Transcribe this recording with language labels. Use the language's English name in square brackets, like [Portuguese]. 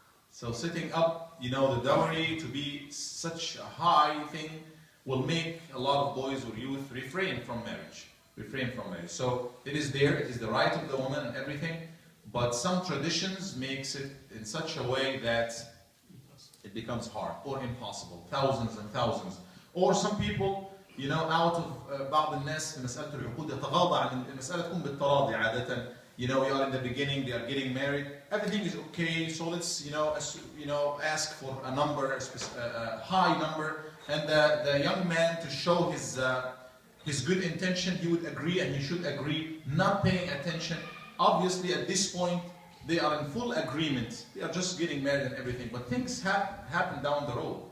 [English] So setting up, the dowry to be such a high thing will make a lot of boys or youth refrain from marriage. So it is there, it is the right of the woman and everything, but some traditions makes it in such a way that it becomes hard or impossible. Thousands and thousands. Or some people, out of [Arabic] بعض الناس في مسألة العقود يتغاضى عن المسألة تكون بالتراضي عادة. [English] You are in the beginning, they are getting married, everything is okay, so let's ask for a number, a high number, and the young man, to show his good intention, he would agree, and he should agree, not paying attention. Obviously at this point they are in full agreement, they are just getting married and everything, but things happen down the road.